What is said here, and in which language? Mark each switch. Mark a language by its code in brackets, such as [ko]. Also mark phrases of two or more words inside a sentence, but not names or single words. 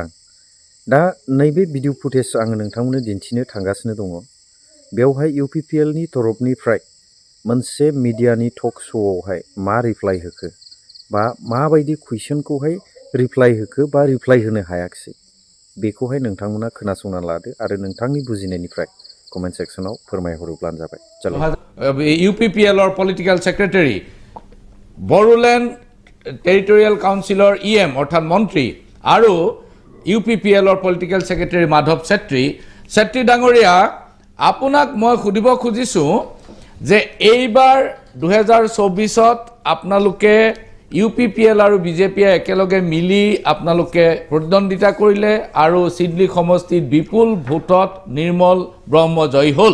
[brx] दा नैबे भिडिअ फुटेज आङो नोंथांमोननो दिन्थिनो थांगासिनो दङ, बेवहाय इउपिपिएलनि तरफनिफ्राय मोनसे मिडियानि टक श'आवहाय मा रिप्लाइ होखो बा माबायदि कुइसनखौहाय रिप्लाइ होखो बा रिप्लाइ होनो हायाखिसै, बेखौहाय नोंथांमोना खोनासंना लादो आरो नोंथांनि बुजिनायनिफ्राय कमेन्ट सेक्सनाव फोरमायहरोब्लानो जाबाय। चलो। [as] ইউপিপিএলৰ পলিটিক্যাল সেক্রেটারি বড়োল্যান্ড টেরিটৰিয়েল কাউন্সিলৰ ইএম অৰ্থাৎ মন্ত্ৰী আৰু ইউপিপিএলৰ পলিটিক্যাল সেক্রেটারি মাধৱ ছেত্ৰী ডাঙৰীয়া, আপোনাক মই সুধিব খুজিছোঁ যে এইবাৰ 2024ত আপোনালোকে ইউপিপিএল আৰু বিজেপিয়ে একেলগে মিলি আপোনালোকে প্ৰতিদ্বন্দ্বিতা কৰিলে আৰু চিডলি সমষ্টিত বিপুল ভোটত নিৰ্মল ব্ৰহ্ম জয়ী হ'ল।